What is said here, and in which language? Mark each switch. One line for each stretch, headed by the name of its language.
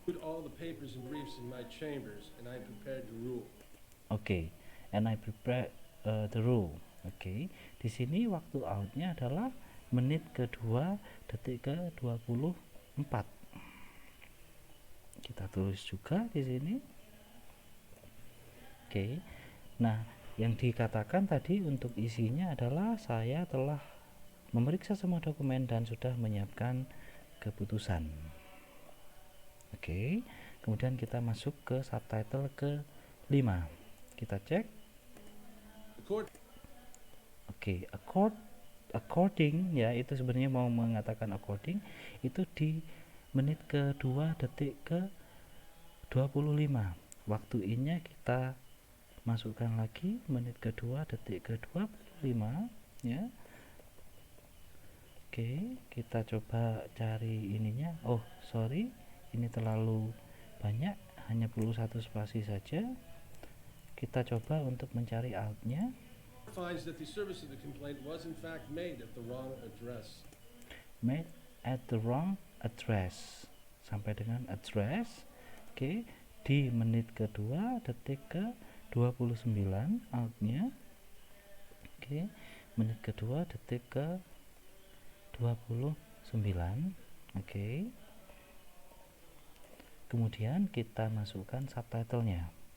English: All the papers and briefs in my chambers, and I am prepared to rule. Oke, and I prepare the rule.
Indonesian: Oke, di sini waktu outnya adalah menit kedua detik ke 24. Kita tulis juga di sini. Oke, nah Yang dikatakan tadi untuk isinya adalah saya telah memeriksa semua dokumen dan sudah menyiapkan keputusan. Oke, kemudian kita masuk ke subtitle ke-5. Kita cek.
English: The court
Indonesian: Oke, according ya, itu sebenarnya mau mengatakan according itu di menit ke-2 detik ke-25. Waktu innya kita masukkan lagi menit ke-2 detik ke-25 ya. Oke, kita coba cari ininya.
English: Oh, sorry,
Indonesian: ini terlalu banyak, hanya perlu 1 spasi saja. Kita coba untuk mencari outnya.
English: finds that the service of the complaint was in fact made at the wrong address. Made at the wrong address,
Indonesian: sampai dengan
English: address.
Indonesian: Oke, di menit ke-2 detik ke-29 outnya. Oke, menit ke-2 detik ke-29. Oke, kemudian kita masukkan subtitlenya.